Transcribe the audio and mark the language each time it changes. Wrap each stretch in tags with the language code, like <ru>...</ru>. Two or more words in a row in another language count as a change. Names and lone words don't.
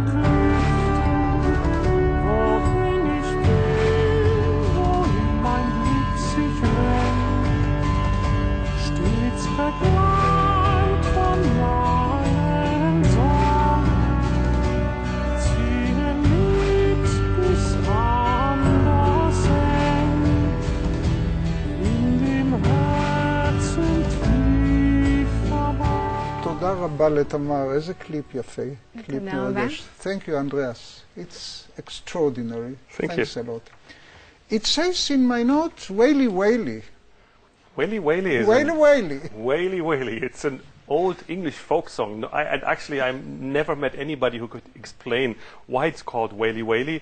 <de>Klüften, wohin ich will, wohin mein Blick sich wendet, stets begleitet von meinen Sorgen, ziehen mit bis an das Ende, in dem Herzen tief verborgen.</de> <he>תודה רבה לתמר, איזה קליפ יפה. קליפ תודה רבה. מרגש.</he> <en>Thank you, Andreas. It's extraordinary. Thank Thanks you. a lot. It says in my notes, Whaley Whaley. Whaley Whaley is Whaley Whaley. Whaley Whaley. It's an old English folk song. And actually, I never met anybody who could explain why it's called Whaley Whaley.</en>